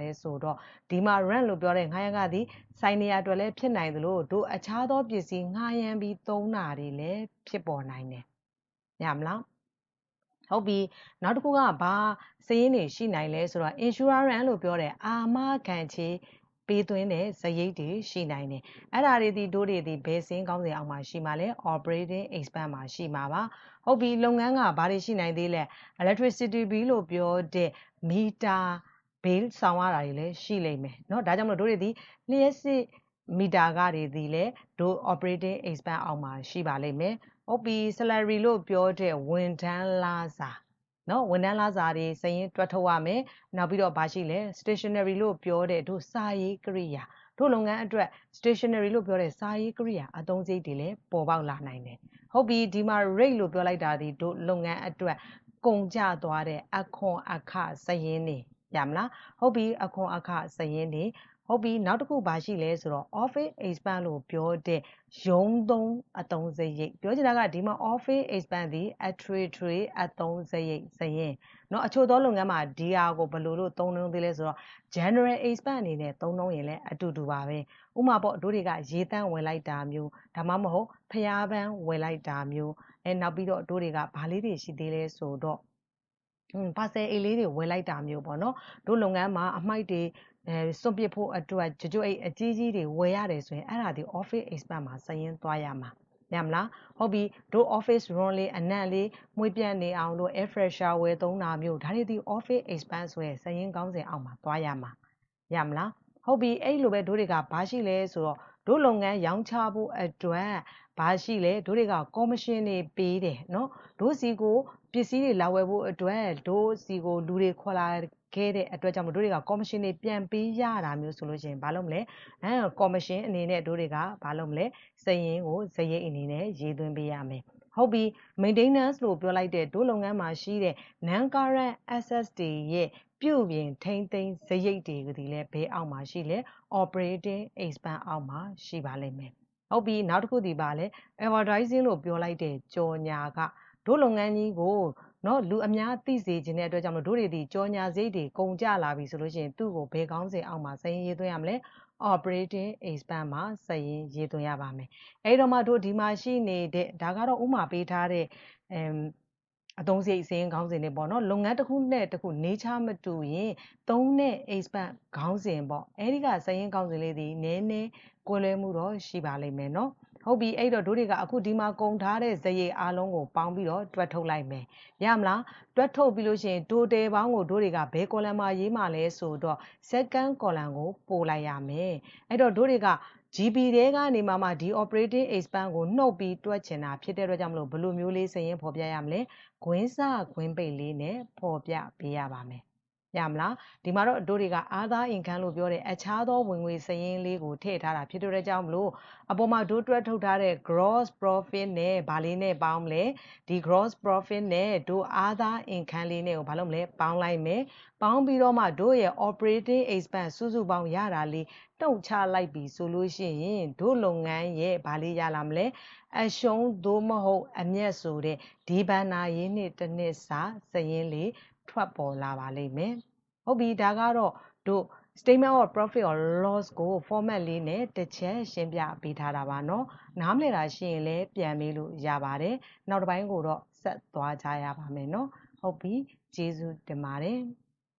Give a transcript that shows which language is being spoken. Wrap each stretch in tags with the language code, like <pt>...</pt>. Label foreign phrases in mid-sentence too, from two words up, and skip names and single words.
<my>လဲဆိုတော့ဒီမှာ rent လို့ပြောတဲ့ငှားရမ်းခသည်ဆိုင်နေရအတွက်လည်းဖြစ်နိုင်သလိုတို့အခြားသောပစ္စည်းငှားရမ်းပြီးသုံးတာတွေလည်းဖြစ်ပေါ်နိုင်တယ်ရမလားဟုတ်ပြီနောက်တစ်ခုကဘာစရင်းတွေရှိနိုင်လဲဆိုတော့ insurance လို့ပြောတဲ့အာမခံချေပေးသွင်းတဲ့စရိတ်တွေရှိနိုင်တယ်အဲ့ဒါတွေဒီတို့တွေဒီဘယ်စင်းကောင်းစဉ်အောက်မှာရှိမှာလဲ</my> <en>operating expense</en> <my>မှာရှိမှာပါဟုတ်ပြီလုပ်ငန်းကဘာ တွေရှိနိုင်သေးလဲ</my> <en>electricity bill</en> <my>လို့ပြောတဲ့မီတာ bill ဆောင်ရတာတွေလည်းရှိလိမ့်မယ်เนาะဒါကြောင့်မလို့တို့တွေဒီလျှက်စစ်မီတာက တွေဒီလဲတို့</my> <en>operating expense</en> <my>အောက်မှာရှိပါလိမ့်မယ်ဟုတ်ပြီ salary လို့ပြောတဲ့ဝန်ထမ်းလစာเนาะဝန်ထမ်းလစာတွေစရင်တွက်ထုတ်ရမယ်နောက်ပြီးတော့ဘာရှိလဲ stationery လို့ပြောတဲ့တို့စာရေးကိရိယာတို့လုပ်ငန်းအတွက် stationery လို့ပြောတဲ့စာရေးကိရိယာအသုံးစရိတ်တွေလည်းပေါ်ပေါက်လာနိုင်တယ်ဟုတ်ပြီဒီမှာ rate လို့ပြောလိုက်တာဒီတို့လုပ်ငန်းအတွက်ကုန်ကျသွားတဲ့အခွန်အခစရ င်းတွေရမလားဟုတ်ပြီအခွန်အခစရင်းတွေဟုတ်ပြီနောက်တစ်ခုဘာရှိလဲဆိုတော့</my> <en>office expense</en> <my>လို့ပြောတဲ့ရုံးသုံးအသုံးစရိတ်ပြောချင်တာကဒီမှာ</my> <en>office expense</en> <my>ဒီအထွေထွေအသုံးစရိတ်စရင်เนาะအချို့သောလုပ်ငန်းမှာဒီဟာကိုဘယ်လိုလို့သုံးနှုန်းသေးလဲဆိုတော့</my> <en>general expense</en> <my>အနေနဲ့သုံးနှုန်းရင်လည်းအတူတူပါပဲဥပမာပေါ့တို့တွေကရေတန့်ဝင်လိုက်တာမျိုးဒါမှမဟုတ်ဖျားပန်း ဝင်လိုက်တာမျိုးနောက်ပြီးတော့တို့တွေကဘာလေးတွေရှိသေးလဲဆိုတော့ပါဆယ်အိတ်လေးတွေဝယ်လိုက်တာမျိုးပေါ့နော်တို့လုပ်ငန်းမှာအမိုက်တွေစွန့်ပစ်ဖို့အတွက်ကြွကြွအိတ်အကြီးကြီးတွေဝယ်ရတယ်ဆိုရင်အဲ့ဒါဒီ</my> <en>office expense</en> <my>မှာစာရင်းသွားရမှာရမလားဟုတ်ပြီတို့</my> <en>office run</en> <my>လေးအနံ့လေးမွေးပြန့်နေ အောင်တို့</my> <en>air freshener</en> <my>ဝယ်သုံးတာမျိုးဒါတွေဒီ</my> <en>office expense</en> <my>ဆိုရယ်စာရင်းကောင်းစဉ်အောက်မှာသွားရမှာရမလားဟုတ်ပြီအဲ့လိုပဲတို့တွေကဘာရှိလဲဆိုတော့တို့လုပ်ငန်းရောင်းချဖို့အတွက်ဘာရှိလဲတို့တွေက commission တွေပေးတယ်เนาะ တို့စီကိုပစ္စည်းတွေလာဝယ်ဖို့အတွက်တို့စီကိုလူတွေခေါ်လာခဲ့တဲ့အတွက်ကြောင့်တို့တွေက commission တွေပြန်ပေးရတာမျိုးဆိုလို့ရှိရင်ဘာလုပ်မလဲ commission အနေနဲ့တို့ တွေကဘာလုပ်မလဲစာရင်းကိုစရိတ်အနေနဲ့ရေးသွင်းပေးရမယ်ဟုတ်ပြီ maintenance လို့ပြောလိုက်တဲ့တို့လုပ်ငန်းမှာရှိတဲ့</my> <en>non current assets</en> <my>တွေရဲ့ပြုပြင်ထိန်းသိမ်းစရိတ်တွေဒီလဲဘေးအောက်မှာရှိလဲ</my> <en>operating expense</en> <my>အောက်မှာရှိပါလိမ့်မယ်ဟုတ်ပြီနောက်တစ်ခုဒီပါလဲ advertising လို့ပြောလိုက်တဲ့ကြော်ညာကတို့လုပ်ငန်းကြီးကိုเนาะလူအများသိစေခြင်းတဲ့အတွက်ကြောင့်မလို့တို့တွေဒီကြော်ညာစရိတ်တွေကုန်ကျလာပြီဆိုလို့ရှိရင်သူ့ကိုဘယ်ကောင်းစဉ်အောက်မှာစာရင်းရေးသွင်းရမလဲ</my> <en>operating expense</en> <my>မှာစာရင်းရေးသွင်းရပါမယ်အဲ့တော့မှတို့ဒီမှာရှိနေတဲ့ဒါကတော့ဥမာပေးထားတဲ့ အသုံးစရိတ်စာရင်းခေါင်းစဉ်တွေပေါ့နော်လုပ်ငန်းတစ်ခုနဲ့တစ်ခုနေချမတူရင်သုံးတဲ့ expense ခေါင်းစဉ်ပေါ့အဲ့ဒီကစာရင်းခေါင်းစဉ်လေးဒီနည်းနည်းကွဲလွဲမှုတော့ရှိပါလိမ့်မယ်နော်ဟုတ်ပြီအဲ့တော့တို့တွေကအခုဒီမှာကုန်ထားတဲ့ဇရိတ်အားလုံးကိုပေါင်းပြီးတော့တွက်ထုတ်လိုက်မယ်ရမလားတွက် ထုတ်ပြီးလို့ရှိရင် total ပေါင်းကိုတို့တွေကဘယ် column မှာရေးမှာလဲဆိုတော့</my> <en>second column</en> <my>ကိုပို့လိုက်ရမယ်အဲ့တော့တို့တွေက GB တဲကနေမှဒီ</my> <en>operating expense</en> <my>ကိုနှုတ်ပြီးတွက်ချင်တာဖြစ်တဲ့အတွက်ကြောင့်မလို့ဘယ်လိုမျိုးလေးစာရင်းဖော်ပြရမလဲခွင်း စခွင်းပိတ်လေးနဲ့ဖော်ပြပေးရပါမယ်ရမလားဒီမှာတော့တို့တွေကအားသားအင်ခန်းလို့ပြောတဲ့အခြားသောဝင်ငွေစရင်းလေးကိုထည့်ထားတာဖြစ်တဲ့ကြောင့်မလို့အပေါ် မှာတို့တွက်ထုတ်ထားတဲ့</my> <en>gross profit</en> <my>နဲ့ဗာလေးနဲ့ပေါင်းမလဲဒီ</my> <en>gross profit</en> <my>နဲ့တို့အားသားအင်ခန်းလေးနဲ့ကိုဘာလို့မလဲပေါင်းလိုက်မယ် ပေါင်းပြီးတော့မှတို့ရဲ့</my> <en>operating expense</en> <my>စုစုပေါင်းရတာလေးတုံချလိုက်ပြီဆိုလို့ရှိရင် တို့လုပ်ငန်းရဲ့ဗာလေးရလာမလဲအရှုံးသို့မဟုတ်အမျက်ဆိုတဲ့ဒီဘဏ္ဍာရေးနှစ်တစ်နှစ်စာစာရင်းလေးထွက်ပေါ်လာပါလိမ့်မယ်ဟုတ်ပြီဒါကတော့တို့</my> <en>statement of profit or loss</en> <my>ကို format လေးနဲ့တစ်ချက်ရှင်းပြပေးထားတာပါเนาะနားမလည်တာရှိရင်လည်းပြန်မေးလို့ရပါတယ်နောက်တစ်ပိုင်းကိုတော့ဆက်သွားကြရပါမယ်เนาะဟုတ်ပြီကျေးဇူးတင်ပါတယ်</my>